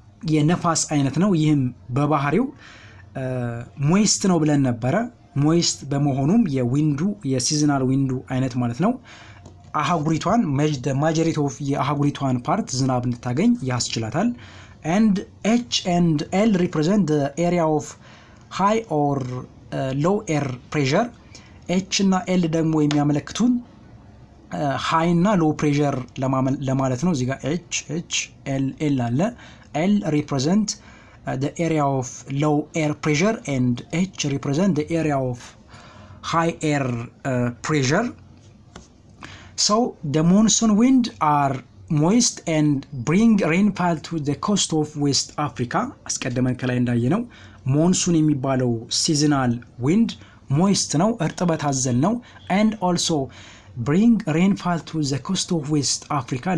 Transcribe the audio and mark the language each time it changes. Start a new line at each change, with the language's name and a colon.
Amharic: የነፋስ አይነት ነው። ይህም በባህሪው ሞይስት ነው ብለን ነበረ። ሞይስት በመሆኑም የዊንዱ የሲዝናል ዊንዱ አይነት ማለት ነው አህጉሪቷን ማጆሪቲ ኦፍ የአህጉሪቷን ፓርት ዝናብ እንድታገኝ ያስችላታል።
English: and H and L represent the area of high or low air pressure.
Amharic: H እና L ደግሞ የሚያመለክቱን ሃይ እና ሎ ፕሬሸር ለማለት ነው። እዚህ ጋር H L አለ።
English: L represent the area of low air pressure and H represent the area of high air pressure. So the monsoon wind are moist and bring rainfall to the coast of West Africa.
Amharic: አስቀድመን ከላይ እንዳየነው ሞንሱን የሚባለው ሲዝናል ዊንድ ሞይስት ነው፣ እርጥበት አዘል ነው።
English: and also bring rainfall to the coast of West Africa.